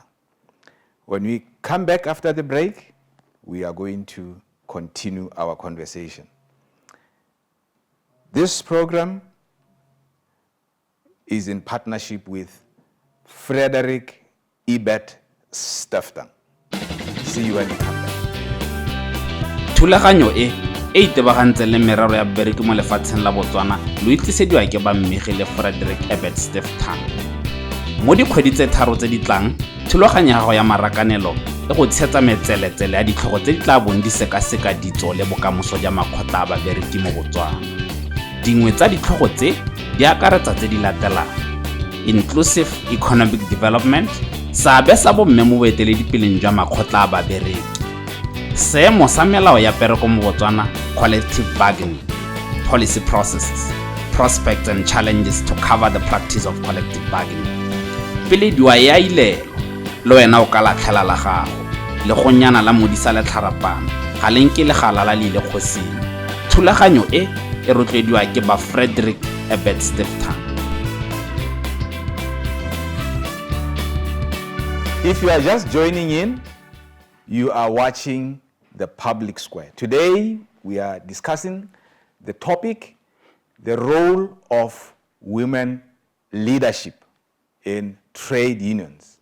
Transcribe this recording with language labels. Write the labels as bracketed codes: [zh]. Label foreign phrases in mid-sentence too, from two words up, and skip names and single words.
[en] When we come back after the break, we are going to continue our conversation. This program is in partnership with Frederick Ebert Steftan. See you when we come back. [tn] Thulaganyo e itebagantse le meraro ya bereki mo lefatsheng la Botswana lo itlisediwa ke ba mmegile Frederick Ebert Steftan. Mo dikgwedi tse tharo tse di tlang, thulaganyo ya gago ya marakanelo e go tshetsa metseletsele ya ditlhogo tse di tla bong di sekaseka ditso le bokamoso ja makgotla a babereki mo Botswana. Dingwe tsa ditlhogo tse di akaretsa tse di latelang: [en] inclusive economic development, [tn] seabe sa bomme mo boeteledipeleng jwa makgotla a babereki, seemo sa melao ya pereko mo Botswana, [en] collective bargaining, policy processes, prospects and challenges to cover the practice of collective bargaining. [tn] Pele diwa ya ilelo le wena o ka latlhela la gago le go nyana la modisa le tlharapana ga lenke le galala le ile kgosing. Thulaganyo e rotloediwa ke ba Frederick Ebert Steftan. [en] If you are just joining in, you are watching The Public Square. Today, we are discussing the topic, the role of women leadership in trade unions.